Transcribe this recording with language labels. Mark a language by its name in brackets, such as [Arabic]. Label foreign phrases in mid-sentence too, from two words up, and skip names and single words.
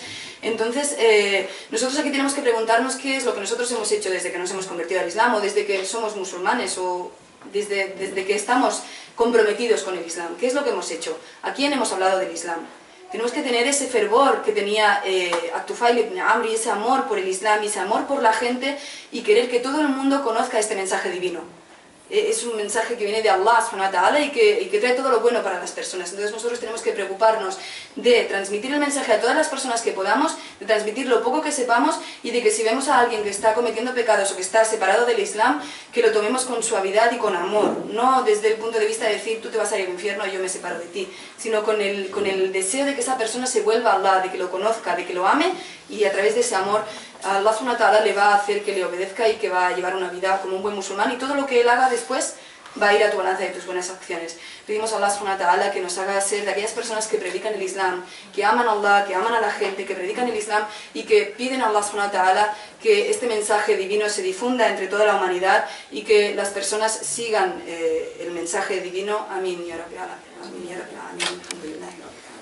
[Spanish] Entonces, nosotros aquí tenemos que preguntarnos qué es lo que nosotros hemos hecho desde que nos hemos convertido al Islam, o desde que somos musulmanes, o desde que estamos comprometidos con el Islam. ¿Qué es lo que hemos hecho? ¿A quién hemos hablado del Islam? Tenemos que tener ese fervor que tenía At-Tufail ibn Amr, y ese amor por el Islam, y ese amor por la gente, y querer que todo el mundo conozca este mensaje divino. Es un mensaje que viene de Allah [Arabic] سبحانه وتعالى [Spanish] y que trae todo lo bueno para las personas. Entonces nosotros tenemos que preocuparnos de transmitir el mensaje a todas las personas que podamos, de transmitir lo poco que sepamos, y de que si vemos a alguien que está cometiendo pecados o que está separado del Islam, que lo tomemos con suavidad y con amor, no desde el punto de vista de decir tú te vas a ir al infierno y yo me separo de ti, sino con el deseo de que esa persona se vuelva a Allah, de que lo conozca, de que lo ame, y a través de ese amor Allah [Arabic] سبحانه وتعالى [Spanish] le va a hacer que le obedezca y que va a llevar una vida como un buen musulmán, y todo lo que él haga después va a ir a tu balanza de tus buenas acciones. Pedimos a Allah [Arabic] سبحانه وتعالى [Spanish] que nos haga ser de aquellas personas que predican el Islam, que aman a Allah, que aman a la gente, que predican el Islam y que piden a Allah [Arabic] سبحانه وتعالى [Spanish] que este mensaje divino se difunda entre toda la humanidad y que las personas sigan el mensaje divino. [Arabic] آمين يا ربي آمين يا ربي آمين.